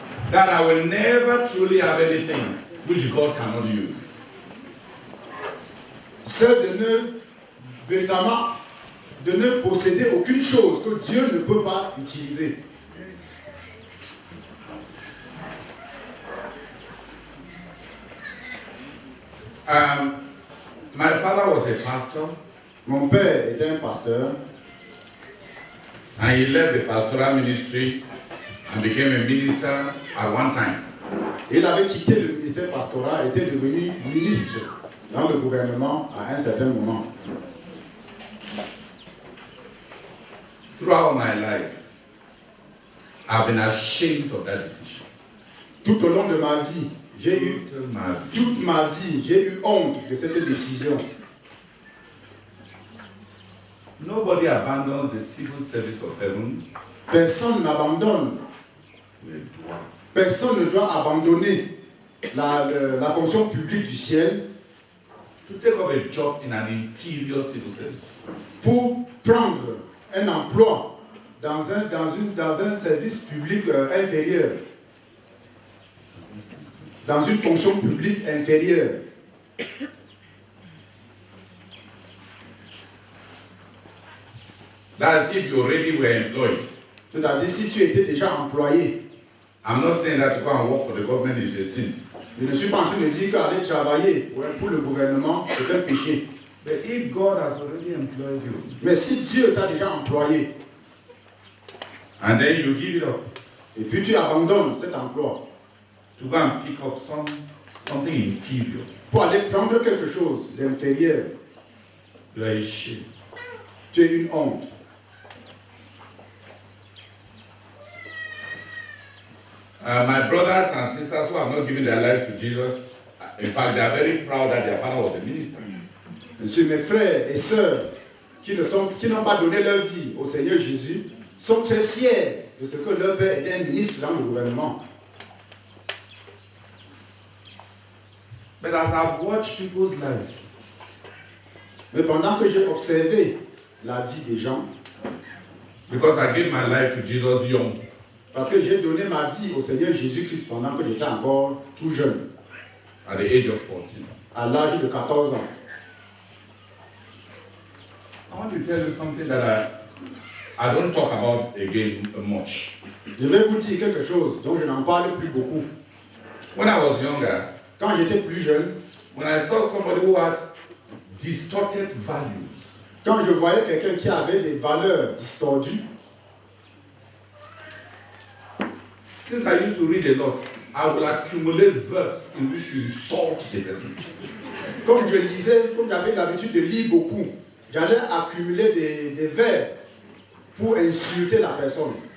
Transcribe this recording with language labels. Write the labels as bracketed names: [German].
[English] that I will never truly have anything which God cannot use. [French] C'est véritablement de ne posséder aucune chose que Dieu ne peut pas utiliser. [English] My father was a pastor, [French] Mon père était un pasteur. [English] and he left the pastoral ministry and became a minister at one time. [French] Il avait quitté le ministère pastoral et était devenu ministre dans le gouvernement à un certain moment. [English] Throughout my life, I've been ashamed of that decision. [French] Tout au long de ma vie, toute ma vie, j'ai eu honte de cette décision. [English] Nobody abandons the civil service of heaven. [French] Personne n'abandonne, personne ne doit abandonner la fonction publique du ciel [English] To take up a job in an inferior civil service. [French] pour prendre un emploi dans un service public inférieur, dans une fonction publique inférieure. [English] That's if you already were employed. [French] C'est-à-dire si tu étais déjà employé. [English] I'm not saying that to go and work for the government is a sin. [French] Je ne suis pas en train de dire qu'aller travailler pour le gouvernement, c'est un péché. [English] But if God has already employed you, [French] Mais si Dieu t'a déjà employé, [English] and then you give it up [French] et puis tu abandonnes cet emploi [English] to go and pick up something inferior, [French] pour aller prendre quelque chose d'inférieur, [English] you are ashamed. [French] tu es une honte. [English] My brothers and sisters who have not given their lives to Jesus, in fact, they are very proud that their father was a minister. [French] Monsieur, mes frères et sœurs qui n'ont pas donné leur vie au Seigneur Jésus sont très fiers de ce que leur père était un ministre dans le gouvernement. [English] But as I've watched people's lives, [French] Mais pendant que j'ai observé la vie des gens, [English] because I gave my life to Jesus young, [French] parce que j'ai donné ma vie au Seigneur Jésus-Christ pendant que j'étais encore tout jeune, [English] at the age of 14, [French] à l'âge de 14 ans. [English] I want to tell you something that I don't talk about again much. [French] Je vais vous dire quelque chose dont je n'en parle plus beaucoup. [English] When I was younger, [French] Quand j'étais plus jeune, [English] when I saw somebody who had distorted values, [French] quand je voyais quelqu'un qui avait des valeurs distordues, [English] since I used to read a lot, I will accumulate verbs in which to insult the person. [French] comme je lisais, comme j'avais l'habitude de lire beaucoup, j'allais accumuler des verbes pour insulter la personne.